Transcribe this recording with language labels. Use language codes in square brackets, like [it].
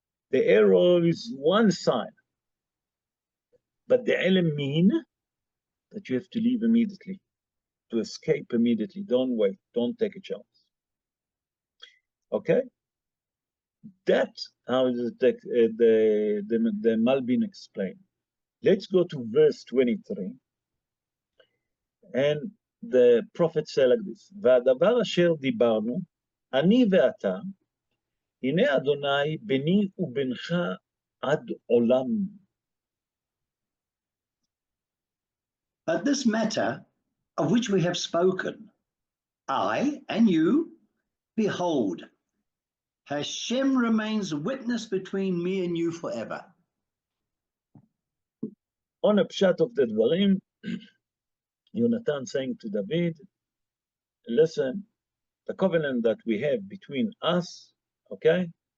[en] The arrow is one sign, but the Ilm mean that you have to leave immediately, to escape immediately. Don't wait, don't take a chance. Okay? That's how the Malbim explained. Let's go to verse 23. And the prophet said like this, [he] והדבר אשר דיברנו, אני ואתה, הנה אדוני ביני ובינך עד עולם. [en] But this matter of which we have spoken, I and you, behold, Hashem remains witness between me and you forever. On a pshat of the dvarim, Yonatan saying to David, listen, the covenant that we have between us, okay?